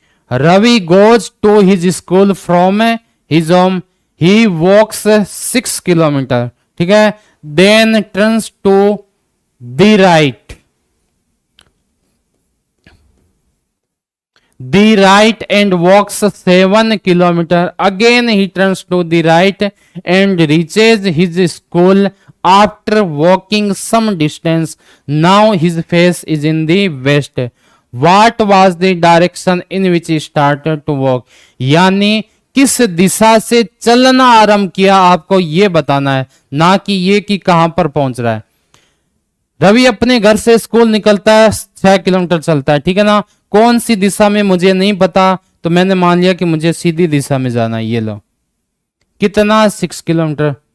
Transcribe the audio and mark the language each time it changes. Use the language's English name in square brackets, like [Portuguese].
[English] Ravi goes to his school from his home, he walks 6 kilometre, [Hindi] ठीक है, [English] Then turns to the right, the right and walks 7 kilometer. Again he turns to the right and reaches his school after walking some distance. Now his face is in the west. What was the direction in which he started to walk? [Hindi] यानी किस दिशा से चलना आरंभ किया आपको ये बताना है, ना कि ये कि कहां पर पहुंच रहा है। रवि अपने घर से स्कूल निकलता है, 6 किलोमीटर चलता है, ठीक है ना। कौन सी दिशा में मुझे नहीं पता, तो मैंने मान लिया कि मुझे सीधी दिशा में जाना है। ये लो, कितना 6 किलोमीटर।